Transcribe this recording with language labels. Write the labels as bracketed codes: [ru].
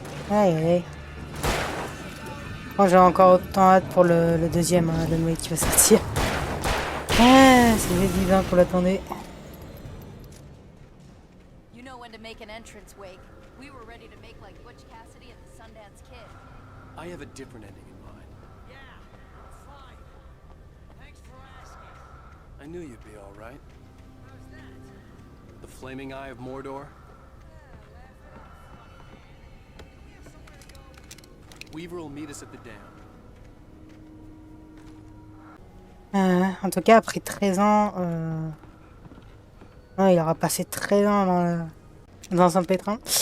[fr] Aïe aïe aïe. Moi j'ai encore autant hâte pour le deuxième, hein, le mec qui va sortir. Ah, c'est divin pour l'attendre. [en] You know when to make an entrance, Wake. We were ready to make like Butch Cassidy and the Sundance Kid. I have a different ending in mind. Yeah, I'm fine. Thanks for asking. I knew you'd be all right. How's that? The flaming eye of Mordor? Weaver will meet us at the dam. [fr] En tout cas, après 13 ans, ouais, il aura passé 13 ans dans un pétrin.